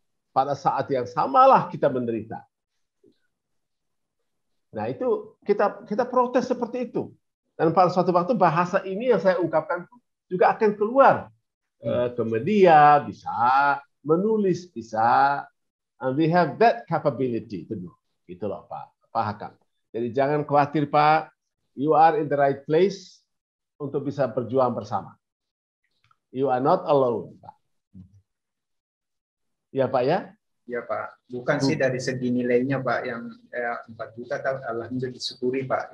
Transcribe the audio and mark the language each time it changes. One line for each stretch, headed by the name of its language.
Indonesian: Pada saat yang samalah kita menderita. Nah, itu kita protes seperti itu. Dan pada suatu waktu bahasa ini yang saya ungkapkan juga akan keluar ke media, bisa menulis, bisa.
English: And we have that capability to do.
Indonesian: Gitu loh, Pak Hakam. Jadi jangan khawatir, Pak.
English: You are in the right place
Indonesian: untuk bisa berjuang bersama.
English: You are not alone, Pak.
Indonesian: Ya, Pak ya? Ya, Pak. Bukan sih dari segi nilainya, Pak, yang 4 juta, alhamdulillah disyukuri, Pak.